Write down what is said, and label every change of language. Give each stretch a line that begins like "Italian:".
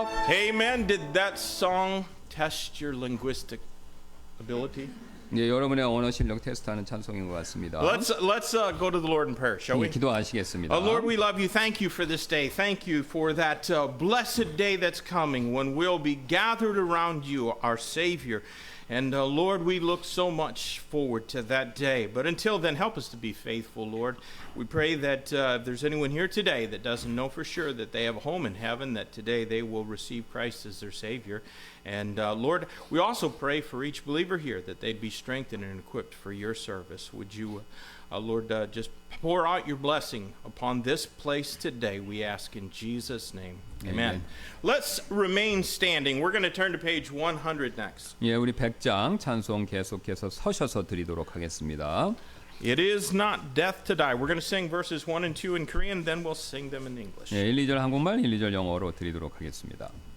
English: Amen. Did that song test your linguistic ability?
Korean: 예, 여러분의 언어 실력 테스트하는 찬송인 것 같습니다.
English: Let's go to the Lord in prayer, shall we?
Korean: 기도하시겠습니다.
English: Lord, we love you. Thank you for this day. Thank you for that blessed day that's coming when we'll be gathered around you, our Savior. And Lord, we look so much forward to that day. But until then, help us to be faithful, Lord. We pray that if there's anyone here today that doesn't know for sure that they have a home in heaven, that today they will receive Christ as their Savior. And Lord, we also pray for each believer here that they'd be strengthened and equipped for your service. Would you, Lord, just pour out your blessing upon this place today, we ask in Jesus' name. Amen. Let's remain standing. We're going to turn to page 100 next.
Korean: 예, 우리 100장 찬송 계속해서 서셔서 드리도록 하겠습니다.
English: It is not death to die. We're going to sing verses 1 and 2 in Korean, then we'll sing them in English.
Korean: 예, 1, 2절 한국말, 1, 2절 영어로 드리도록 하겠습니다.